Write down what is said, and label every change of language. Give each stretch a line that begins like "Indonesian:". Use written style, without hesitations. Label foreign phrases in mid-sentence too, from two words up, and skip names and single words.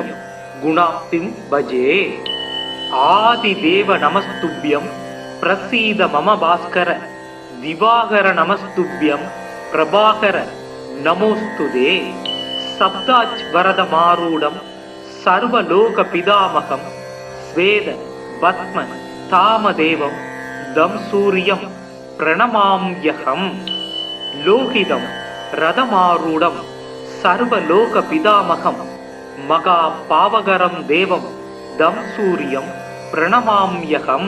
Sanskrit: गुणाप्तिं भजे आदिदेव नमस्तुभ्यं प्रसीद मम भास्कर दिवाकर नमस्तुभ्यं प्रभाकर नमोस्तुते सप्ताच्वरदमारूढं सर्वलोकपितामहं वेद पद्म तामदेवं तं सूर्यं प्रणमाम्यहं. लोहितं रथमारूढं सर्वलोक पितामहं महा पापहरं देवं तं सूर्यं प्रणमाम्यहं.